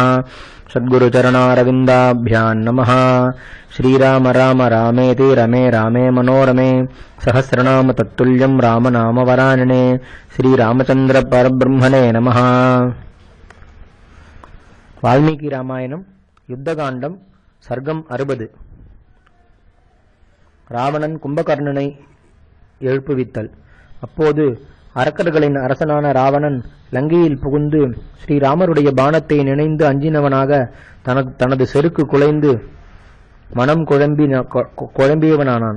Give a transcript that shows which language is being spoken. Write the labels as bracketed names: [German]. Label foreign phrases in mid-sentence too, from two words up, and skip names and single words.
[Sanskrit] सद्गुरुचरणारविन्दाभ्यां नमः। श्रीराम राम रामेति रमे रामे मनोरमे सहस्रनाम तत्तुल्यं रामनाम वरानने। श्रीरामचंद्र परब्रह्मणे नमः। [Tamil] वाल्मीकि रामायणம் யுத்தகாண்டம் சர்க்கம் 60. ராவணன் கும்பகர்ணனை எழுப்புவித்தல். அப்போது அரக்கர்களின் அரசனான ராவணன் லங்கையில் புகுந்து ஸ்ரீராமருடைய பாணத்தை நினைந்து அஞ்சினவனாக தனது செருக்கு குலைந்து மனம் குழம்பியவனானான்.